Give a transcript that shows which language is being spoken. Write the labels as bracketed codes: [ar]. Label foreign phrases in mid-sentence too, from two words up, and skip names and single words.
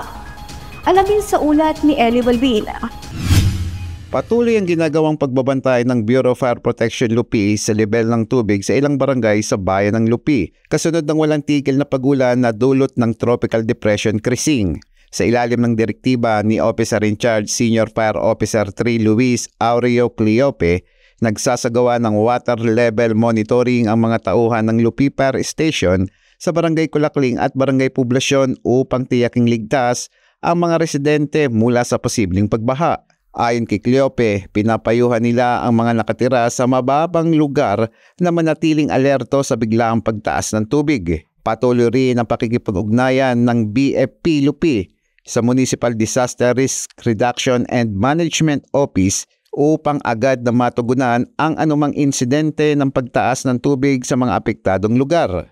[tl] Alamin sa ulat ni Eli Balbin. Patuloy ang ginagawang pagbabantay ng Bureau of Fire Protection Lupi sa level ng tubig sa ilang barangay sa bayan ng Lupi, kasunod ng walang tigil na pag-ulan na dulot ng Tropical Depression Krising. Sa ilalim ng direktiba ni Officer in Charge Senior Fire Officer 3 Luis Aureo Cleope, nagsasagawa ng [en] water level monitoring [tl] ang mga tauhan ng Lupi Fire Station sa Barangay Kulakling at Barangay Poblasyon upang tiyaking ligtas ang mga residente mula sa posibleng pagbaha. Ayon kay Cleope, pinapayuhan nila ang mga nakatira sa mababang lugar na manatiling alerto sa biglaang pagtaas ng tubig. Patuloy rin ang pakikipag-ugnayan ng BFP Lupi sa Municipal Disaster Risk Reduction and Management Office upang agad na matugunan ang anumang insidente ng pagtaas ng tubig sa mga apektadong lugar.